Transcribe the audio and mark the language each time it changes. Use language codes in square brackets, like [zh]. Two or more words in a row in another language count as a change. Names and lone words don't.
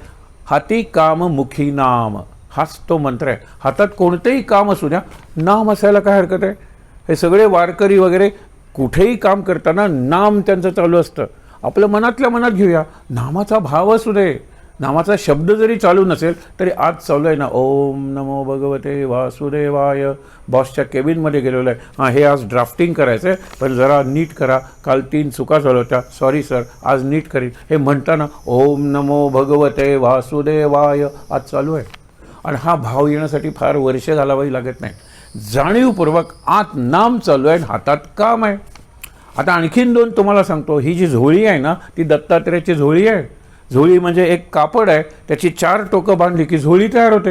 [mr] हाती काम मुखी नाम, हाच तो मंत्र आहे. हातात कोणतेही काम असू द्या, नाम असायला काय हरकत आहे? हे सगळे वारकरी वगैरे कुठेही काम करताना नाम त्यांचं चालू असतं. आपलं मनातल्या मनात घेऊया, नामाचा भाव असू दे. नामाचा शब्द जरी चालू नसेल तरी आज चालू आहे ना, [sa] ओम नमो भगवते वासुदेवाय. [mr] बॉसच्या केबिनमध्ये गेलेलो आहे, हां हे आज ड्राफ्टिंग करायचं आहे, पण जरा नीट करा, काल 3 चुका झाल्या होत्या, [en] sorry sir, [mr] आज नीट करीन. हे म्हणताना [sa] ओम नमो भगवते वासुदेवाय [mr] आज चालू आहे. आणि हा भाव येण्यासाठी फार वर्ष घालावावी लागत नाही. जाणीवपूर्वक आत नाम चालू आहे, हातात काम आहे. आता आणखीन 2 तुम्हाला सांगतो. ही जी झोळी आहे ना, ती दत्तात्रेयाची झोळी आहे. झोळी म्हणजे एक कापड आहे, त्याची 4 टोकं बांधली की झोळी तयार होते.